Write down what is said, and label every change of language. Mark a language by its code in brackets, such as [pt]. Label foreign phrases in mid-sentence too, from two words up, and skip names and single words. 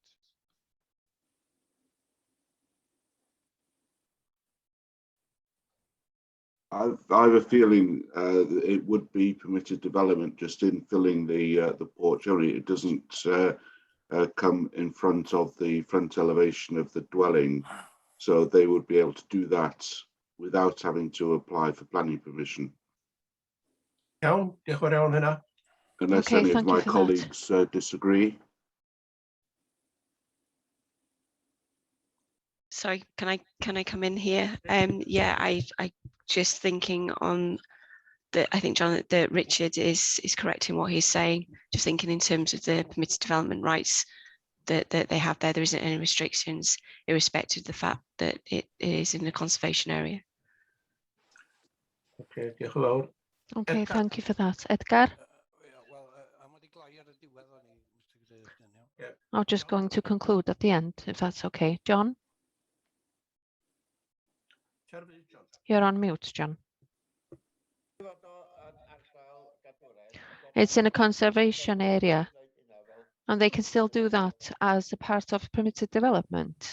[en] I have a feeling it would be permitted development just in filling the porch area. It doesn't come in front of the front elevation of the dwelling, so they would be able to do that without having to apply for planning permission. [cy] Iawn, diolch yn fawr iawn hynna. [en] Unless any of my colleagues disagree. Sorry, can I come in here? Yeah, I just thinking on that. I think John, that Richard is correct in what he's saying. Just thinking in terms of the permitted development rights that they have there. There isn't any restrictions, irrespective of the fact that it is in a conservation area. [cy] Okay, diolch yn fawr. [en] Okay, thank you for that. Edgar? I'm just going to conclude at the end, if that's okay. John? You're on mute, John. It's in a conservation area, and they can still do that as a part of permitted development.